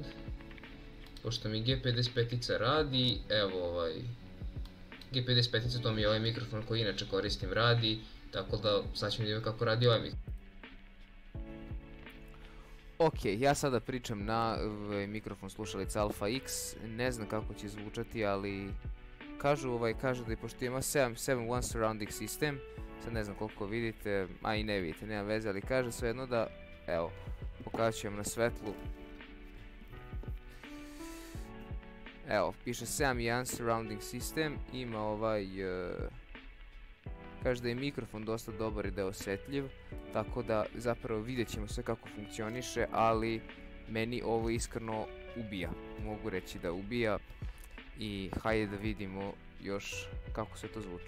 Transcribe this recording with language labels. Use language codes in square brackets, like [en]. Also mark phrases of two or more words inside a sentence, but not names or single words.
[bs] Pošto mi G55 radi, evo G55 to mi je ovaj mikrofon koji inače koristim radi, tako da sad ćemo vidjeti kako radi ovaj mikrofon. Ok, ja sada pričam na mikrofon slušalica Alpha X, ne znam kako će zvučati, ali kažu da je pošto ima 7.1 [en] surrounding system, [bs] sad ne znam koliko vidite, a i ne vidite, nema veze, ali kaže svejedno da, evo, pokazat ću vam na svetlu. Evo, piše 7.1 [en] surrounding system, [bs] ima kaže da je mikrofon dosta dobar i da je osjetljiv, tako da zapravo vidjet ćemo sve kako funkcioniše, ali meni ovo iskreno ubija, mogu reći da ubija i hajde da vidimo još kako sve to zvuči.